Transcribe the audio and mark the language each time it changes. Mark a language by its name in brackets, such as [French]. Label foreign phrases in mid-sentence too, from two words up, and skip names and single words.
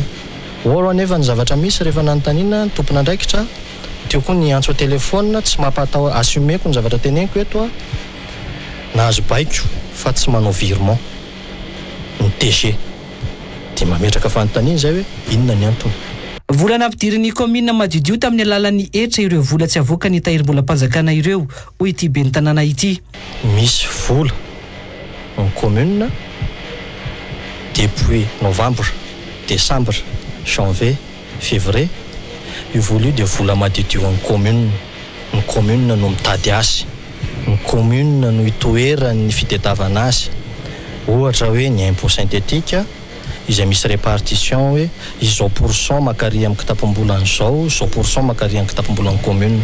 [Malagasy] Oro anefa ny zavatra misy rehefa nanontaniana ny tompona andraikitra teo koa ny antso telefona tsy mampatao assumeko ny zavatra teneniko eto nahazo baiko fa tsy manao virement ny TG dia mametraka fanontaniana zay hoe inona ny antony. Vola nampidirin'ny komina madidio tamin'ny alalan'ny etra ireo vola tsy avoaka ny tahirim-bolam-panjakana ireo hoy ity be ny tanàna ity. Misy vola ny komina [French] depuis novembre, décembre, janvier, février [Malagasy] io vola io dia vola madidio ny komina. Ny komina no mitady azy, ny komina no hitoerany fitadiavana azy. Ohatra hoe ny [French] impôt synthétique [Malagasy] izay misy répartition hoe izao pourcent makary amin'ny kitapom-bolany zao pourcent makary amin'ny kitapom-bolan'ny komina.